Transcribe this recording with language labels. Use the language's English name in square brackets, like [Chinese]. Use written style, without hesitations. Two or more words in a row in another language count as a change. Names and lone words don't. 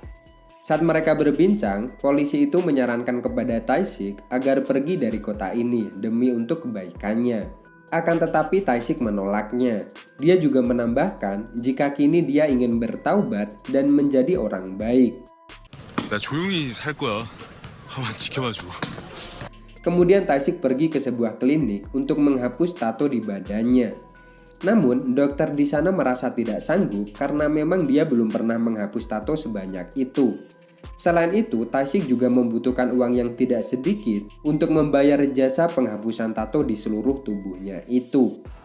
[Indonesian] Saat mereka berbincang, polisi itu menyarankan kepada Tae-sik agar pergi dari kota ini demi untuk kebaikannya. Akan tetapi Tae-sik menolaknya. Dia juga menambahkan jika kini dia ingin bertaubat dan menjadi orang baik. [Korean] 나 조용히 살 거야. 한번 지켜봐 줘. [Indonesian] Kemudian Tae-sik pergi ke sebuah klinik untuk menghapus tato di badannya. Namun, dokter di sana merasa tidak sanggup karena memang dia belum pernah menghapus tato sebanyak itu. Selain itu, Tae-sik juga membutuhkan uang yang tidak sedikit untuk membayar jasa penghapusan tato di seluruh tubuhnya itu.